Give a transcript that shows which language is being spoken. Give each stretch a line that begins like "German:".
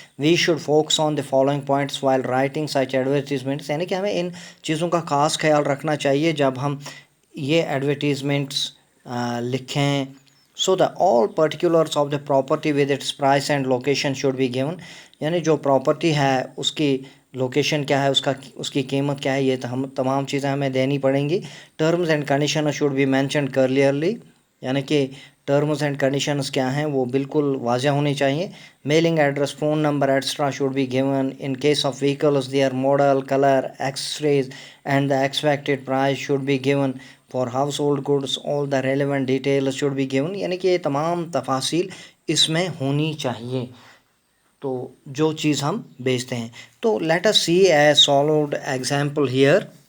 English: We should focus on the following points while writing such advertisements.
Urdu: یعنی کہ ہمیں ان چیزوں کا خاص خیال رکھنا چاہیے جب ہم یہ ایڈورٹیزمنٹس لکھیں.
English: So the all particulars of the property with its price and location should be given.
Urdu: یعنی جو پراپرٹی ہے اس کی لوکیشن کیا ہے، اس کی قیمت کیا ہے، یہ تمام چیزیں ہمیں دینی پڑیں گی.
English: Terms and conditions should be mentioned clearly.
Urdu: یعنی کہ ٹرمز اینڈ کنڈیشنز کیا ہیں وہ بالکل واضح ہونی چاہیے.
English: Mailing address, phone number etcetera should be given. In case of vehicles their model, colour, accessories and the expected price should be given. For household goods all the relevant details should be given.
Urdu: یعنی کہ یہ تمام تفاصیل اس میں ہونی چاہیے تو جو چیز ہم بیچتے ہیں.
English: تو let us see a solved example here.